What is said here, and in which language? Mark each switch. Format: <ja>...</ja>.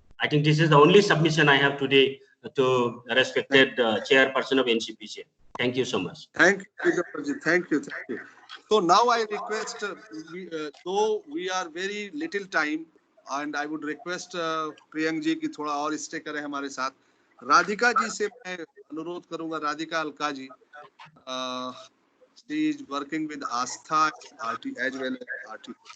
<en>I think this is the only submission I have today to respected chairperson of NCPCR. Thank you so much. Thank you. Thank you. So now I request, though we are very little time, and I would request</en> <hi>Priyank जी की थोड़ा और stay करें हमारे साथ. राधिका जी से मैं अनुरोध करूंगा, Radhika Alka ji.</hi> <en>She is working with Astha RT as well as RT.</en>